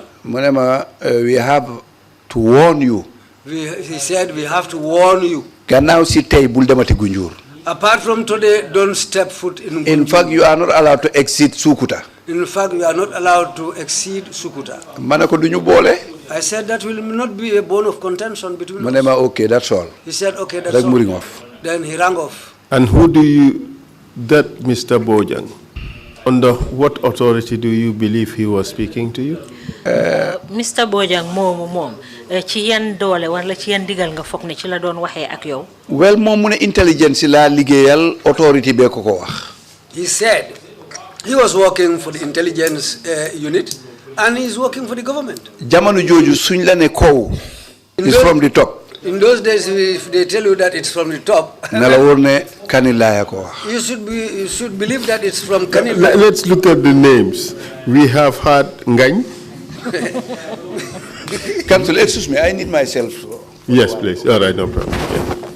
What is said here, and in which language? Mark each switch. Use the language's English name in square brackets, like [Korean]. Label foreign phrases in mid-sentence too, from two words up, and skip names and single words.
[Wolof] mu ne ma [English] we have to warn you. He said, we have to warn you. [Wolof] gannaaw si tey bul demati Gunjur. [English] Apart from today, don't step foot in Gunjur. In fact, you are not allowed to exit Sukuta. In fact, you are not allowed to exceed Sukuta. [Wolof] ma ne ko duñu boole. [English] I said, that will not be a bone of contention between [Wolof] mu [English] us. [Wolof] ne ma [English] okay, that's all. He said, okay, that's [Wolof] rek [English] all. mu ring off. Then he rang off. And that Mr. Bojang, under what authority do you believe he was speaking to you? Mr. [Wolof] Bojang mom ci yan doole wala ci yan digal nga foog ne ci la doon waxee ak yow. well moom mu ne intelligence la liggéeyal authority bee ko wax. [English] He said he was working for the intelligence unit and he is working for the government. [Wolof] jamono jooju suñ la ne kaw [English] is from the top. In those days, if they tell you that it's from the top, [Wolof] na la wóor ne Kanilaya ko wax. [English] you should believe that it's from Kanilaya. Let's look at the names. We have had Ngany. Council, excuse me, I need myself. Yes, please. All right, no problem. Yeah.